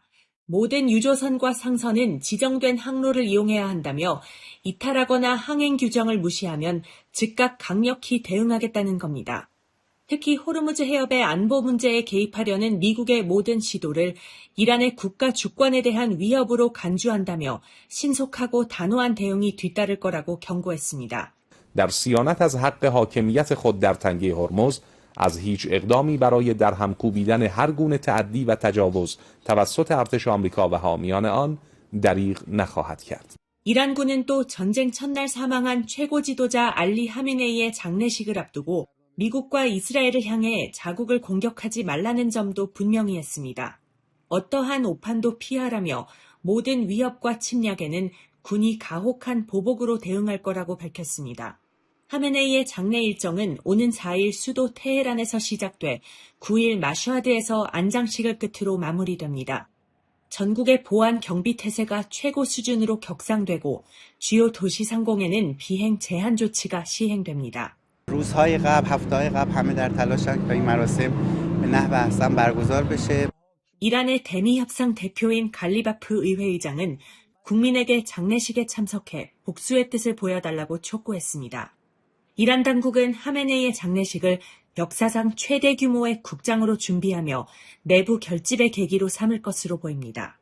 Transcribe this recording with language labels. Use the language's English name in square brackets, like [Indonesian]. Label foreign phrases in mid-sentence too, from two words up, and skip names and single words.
[Korean] 모든 유조선과 상선은 지정된 항로를 이용해야 한다며 이탈하거나 항행 규정을 무시하면 즉각 강력히 대응하겠다는 겁니다. 특히 호르무즈 해협의 안보 문제에 개입하려는 미국의 모든 시도를 이란의 국가 주권에 대한 위협으로 간주한다며 신속하고 단호한 대응이 뒤따를 거라고 경고했습니다. [Persian] در صیانت از حق حاکمیت خود در تنگه هرمز از هیچ اقدامی برای درهم کوبیدن هر گونه تعدی و تجاوز توسط ارتش آمریکا و حامیان آن دریغ نخواهد کرد. [Korean] 이란군은 또 전쟁 첫날 사망한 최고 지도자 알리 하메네이의 장례식을 앞두고 미국과 이스라엘을 향해 자국을 공격하지 말라는 점도 분명히 했습니다. 어떠한 오판도 피하라며 모든 위협과 침략에는 군이 가혹한 보복으로 대응할 거라고 밝혔습니다. 하메네이의 장례 일정은 오는 4일 수도 테헤란에서 시작돼 9일 마슈하드에서 안장식을 끝으로 마무리됩니다. 전국의 보안 경비 태세가 최고 수준으로 격상되고 주요 도시 상공에는 비행 제한 조치가 시행됩니다. [Persian] روزهای قبل هفته‌های قبل همه در تلاشن که این مراسم به نحو احسن برگزار بشه. [Korean] 이란의 대미 협상 대표인 갈리바프 의회의장은 국민에게 장례식에 참석해 복수의 뜻을 보여달라고 촉구했습니다. 이란 당국은 하메네이의 장례식을 역사상 최대 규모의 국장으로 준비하며 내부 결집의 계기로 삼을 것으로 보입니다.